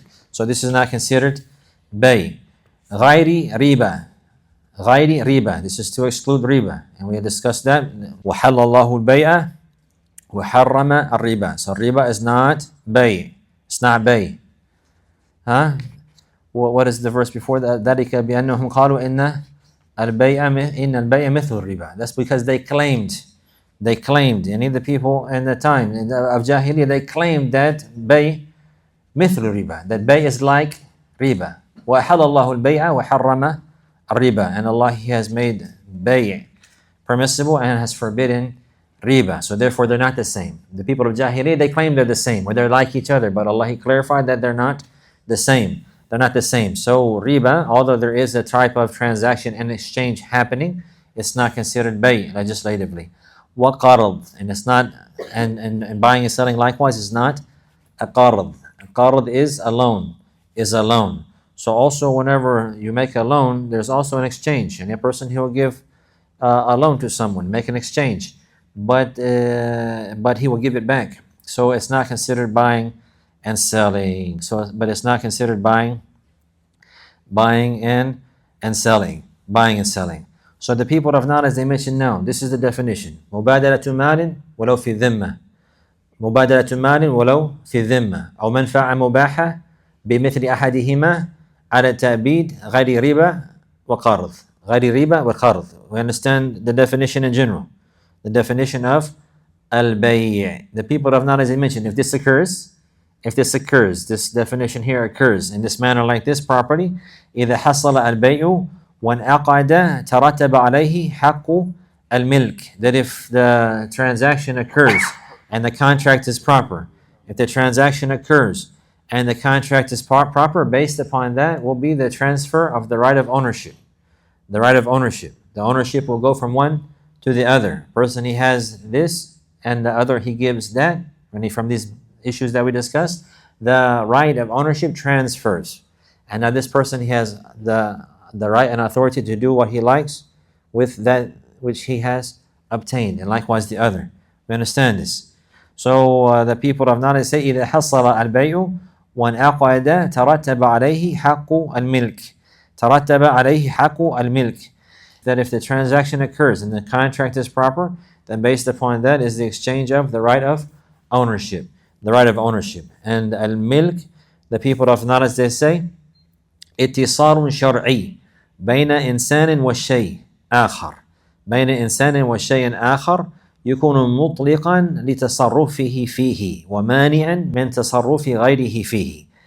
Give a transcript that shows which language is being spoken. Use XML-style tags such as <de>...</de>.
<en>So this is not considered bay. غير riba. غير riba. This is to exclude riba. And we had discussed that.</en> <ar>وحل الله البيع وحرم الربا.</ar> <en>So riba is not bay. It's not bay. Huh? What is the verse before that?</en> <ar>ذلك بأنهم قالوا إن البيع مثل الربا.</ar> <en>That's because they claimed, any of the people in the time of Jahiliyyah, they claimed that bay</en> <ar>مثل الربا,</ar> <en>that bay is like riba.</en> <ar>وأحل الله البيع وحرم الربا.</ar> <en>And Allah, He has made bay permissible and has forbidden riba. So therefore they're not the same. The people of Jahiliyyah, they claim they're the same, or they're like each other, but Allah, He clarified that they're not the same. They're not the same. So riba, although there is a type of transaction and exchange happening, it's not considered bay legislatively. وقرض, and it's not, and buying and selling likewise is not a qard. A qard is a loan, So also whenever you make a loan, there's also an exchange. And a person, he will give a loan to someone, make an exchange, but he will give it back. So it's not considered buying and selling. But it's not considered buying and selling. So the people of knowledge, they mentioned now, this is the definition.</en> <ar>مبادلة مال ولو في ذمة. مبادلة مال ولو في ذمة أو منفعة مباحة بمثل أحدهما على التأبيد غير ربا وقرض. غير ربا وقرض.</ar> <en>We understand the definition in general. The definition of al-bay'. The people of knowledge, they mentioned, if this occurs, this definition here occurs in this manner, like this property,</en> <ar>إذا حصل البيع وانعقد ترتب عليه حق الملك.</ar> <en>That if the transaction occurs and the contract is proper, if the transaction occurs and the contract is proper, based upon that will be the transfer of the right of ownership. The right of ownership. The ownership will go from one to the other. Person, he has this, and the other, he gives that. And from these issues that we discussed, the right of ownership transfers. And now this person, he has the right and authority to do what he likes with that which he has obtained, and likewise the other. We understand this.</en> <ar>So the people of knowledge say, إذا حصل البيع وانعقد ترتب عليه حق الملك. ترتب عليه حق الملك.</ar> <en>That if the transaction occurs and the contract is proper, then based upon that is the exchange of the right of ownership. The right of ownership. And al-milk, the people of knowledge, they say,</en> <ar>اتصال شرعي بين إنسان والشيء آخر. بين إنسان والشيء آخر يكون مطلقا لتصرفه فيه ومانعا من تصرف غيره فيه.</ar>